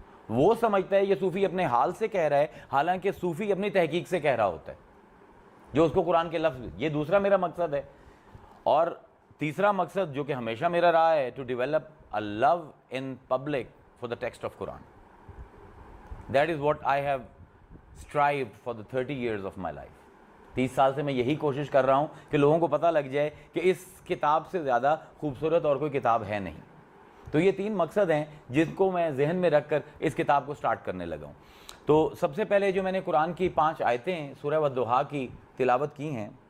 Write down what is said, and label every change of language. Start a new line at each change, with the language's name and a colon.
Urdu: وہ سمجھتا ہے یہ صوفی اپنے حال سے کہہ رہا ہے, حالانکہ صوفی اپنی تحقیق سے کہہ رہا ہوتا ہے جو اس کو قرآن کے لفظ. یہ دوسرا میرا مقصد ہے. اور تیسرا مقصد جو کہ ہمیشہ میرا رہا ہے,
English: To develop a love in public for the text of Quran. That is what I have strived for the 30 years of my life.
Urdu: 30 سال سے میں یہی کوشش کر رہا ہوں کہ لوگوں کو پتہ لگ جائے کہ اس کتاب سے زیادہ خوبصورت اور کوئی کتاب ہے نہیں. تو یہ 3 مقصد ہیں جن کو میں ذہن میں رکھ کر اس کتاب کو سٹارٹ کرنے لگا ہوں. تو سب سے پہلے جو میں نے قرآن کی 5 آیتیں سورہ والضحیٰ کی تلاوت کی ہیں.